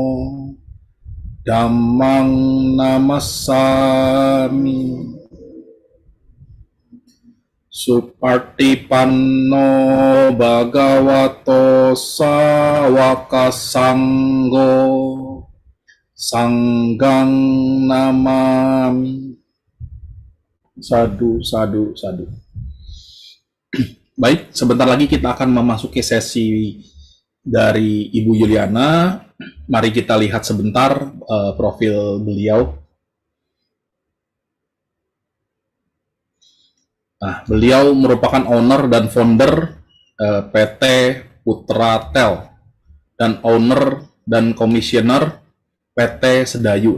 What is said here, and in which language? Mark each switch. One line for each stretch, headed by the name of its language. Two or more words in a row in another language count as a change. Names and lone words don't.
Pali: Dhammang Namassami Supartipanno Bhagavato Sawaka Sanggo Sanggang Namami. Sadu, sadu, sadu.
Indonesian: Baik, sebentar lagi kita akan memasuki sesi dari Ibu Yuliana. Mari kita lihat sebentar profil beliau. Nah, beliau merupakan owner dan founder PT Putra Tel dan owner dan komisioner PT Sedayu.